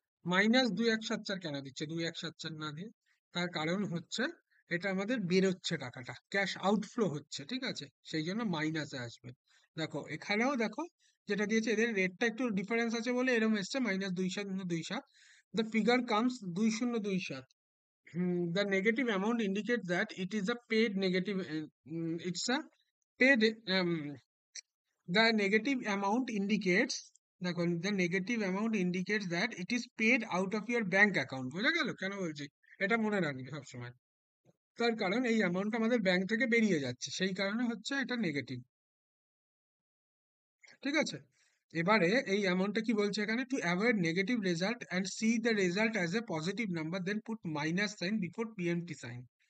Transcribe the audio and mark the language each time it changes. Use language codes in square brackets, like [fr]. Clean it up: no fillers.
[bn] -2174 কেন দিচ্ছে 2174 না দিয়ে? তার কারণ হচ্ছে এটা আমাদের বেরোচ্ছে, টাকাটা ক্যাশ আউটফ্লো হচ্ছে, ঠিক আছে? সেই জন্য মাইনাসে আসবে। দেখো এখানেও দেখো যেটা দিয়েছে, এদের রেটটা একটু ডিফারেন্স আছে বলে এরকম এসছে -2727। [en] The figure comes 2027। The negative amount indicate that it is a paid negative, it's a paid, the negative amount indicates, the negative amount indicates that it is paid out of your bank account। [bn] বোঝা গেল কেন বলছি? এটা মনে রাখবে সবসময়। তার কারণ এই অ্যামাউন্টটা আমাদের ব্যাংক থেকে বেরিয়ে যাচ্ছে, সেই কারণে হচ্ছে এটা নেগেটিভ, ঠিক আছে? এবারে এই অ্যামাউন্টটা কি বলছে এখানে? [en] To avoid negative result and see the result as a positive number then put minus sign before PMT sign.